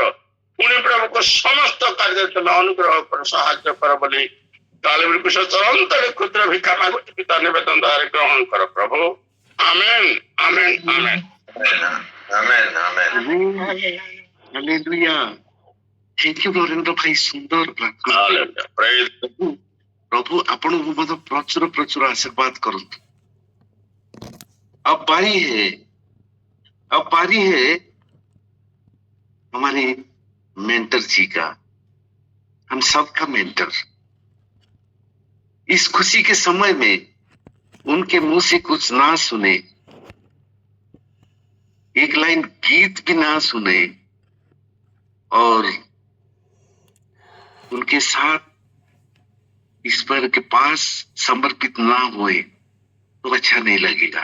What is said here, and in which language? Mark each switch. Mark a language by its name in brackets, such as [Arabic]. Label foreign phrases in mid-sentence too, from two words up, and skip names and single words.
[Odia] ପୁଣି ପ୍ରଭୁଙ୍କ ସମସ୍ତ କାର୍ଯ୍ୟରେ ତୁମେ ଅନୁଗ୍ରହ କର, ସାହାଯ୍ୟ କର ବୋଲି କାଲିବରୀ କୁଶ ଚରନ୍ତରେ କ୍ଷୁଦ୍ର ଭିକ୍ଷା ମାଗୁଛି ପିତା ନିବେଦନ ଦ୍ୱାରା ଗ୍ରହଣ କର ପ୍ରଭୁ। ଆମେନ୍ ଆମେନ୍ ଆମେନ୍ ଆମେନ୍ ଆମେନ୍। ହାଲେଲୁୟା। [English] thank you [Odia] ନରେନ୍ଦ୍ର ଭାଇ, ସୁନ୍ଦର ପ୍ରାର୍ଥନା। ହାଲେଲୁୟା। ପ୍ରେଜ୍ प्रभु ଆପଣଙ୍କୁ ମଧ୍ୟ ପ୍ରଚୁର ପ୍ରଚୁର आशीर्वाद କରନ୍ତୁ। [Hindi] अब बारी है हमारे मेंटर जी का, हम सबका मेंटर। इस खुशी के समय में उनके मुंह से कुछ ना सुने, एक लाइन गीत भी ना सुने और उनके साथ ईश्वर के पास समर्पित ना हुए तो अच्छा नहीं लगेगा।